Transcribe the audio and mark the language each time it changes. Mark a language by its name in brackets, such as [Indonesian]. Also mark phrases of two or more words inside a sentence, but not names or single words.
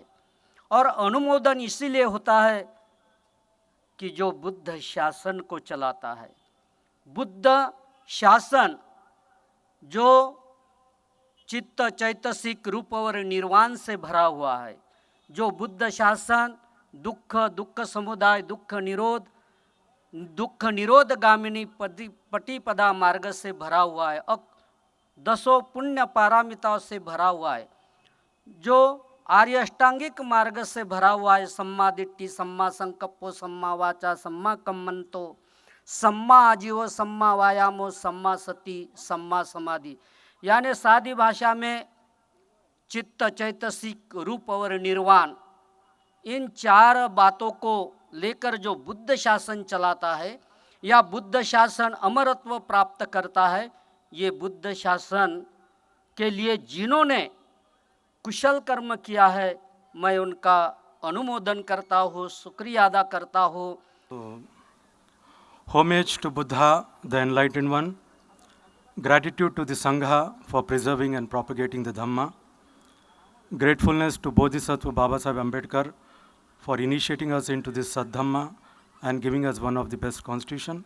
[Hindi] और अनुमोदन इसीलिए होता है कि जो बुद्ध शासन को चलाता है, बुद्ध शासन जो चित्त चैतसिक रूप और निर्वाण से भरा हुआ है, जो बुद्ध शासन दुख समुदाय, दुख निरोध गामिनी पटिपदा मार्ग से भरा हुआ है, दसों पुण्य पारामिताओं से भरा हुआ है, जो आर्य अष्टांगिक मार्ग से भरा हुआ है। [Pali] सम्मा दिट्ठि, सम्मा संकप्पो, सम्मा वाचा, सम्मा कम्मंतो, सम्मा आजीवो, सम्मा वायामो, सम्मा सति, सम्मा समाधि। [Hindi] यानी सादी भाषा में चित्त चैतसिक रूप और निर्वाण, इन चार बातों को लेकर जो बुद्ध शासन चलाता है या बुद्ध शासन अमरत्व प्राप्त करता है, ये बुद्ध शासन के लिए जिन्होंने कुशल कर्म किया है, मैं उनका अनुमोदन करता हूँ, शुक्रिया अदा करता हूँ। [English] Homage to Buddha, the Enlightened One. Gratitude to the Sangha for preserving and propagating the Dhamma. Gratefulness to Bodhisattva Baba Sahib Ambedkar for initiating us into this Saddhamma and giving us one of the best constitution.